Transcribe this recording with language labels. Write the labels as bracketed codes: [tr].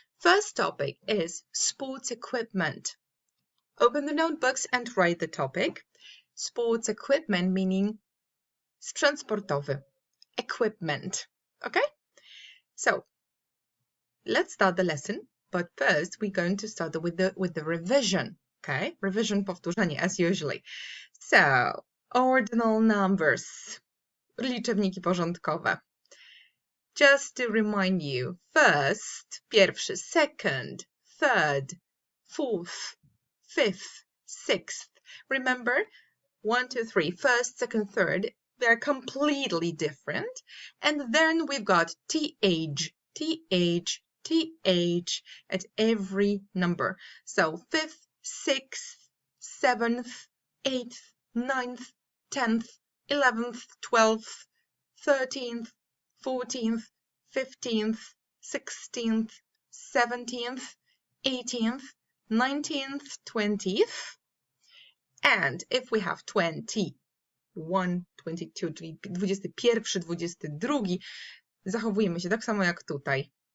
[en] First topic is sports equipment. Open the notebooks and write the topic. Sports equipment meaning [pl] sprzęt sportowy, [en] equipment. Okay? So, let's start the lesson, but first we're going to start with the revision. Okay, revision, [pl] powtórzenie, [en] as usually. So, ordinal numbers, [pl] liczywniki porządkowe. [en] Just to remind you, first, pierwszy, second, third, fourth, fifth, sixth. Remember, 1, 2, 3, first, second, third, they're completely different. And then we've got th, th, th at every number. So, fifth, 6th, 7th, 8th, 9th, 10th, 11th, 12th, 13th, 14th, 15th, 16th, 17th, 18th, 19th, 20th. And if we have 21, 22, [pl] czyli 21, 22, zachowujemy się tak samo jak tutaj.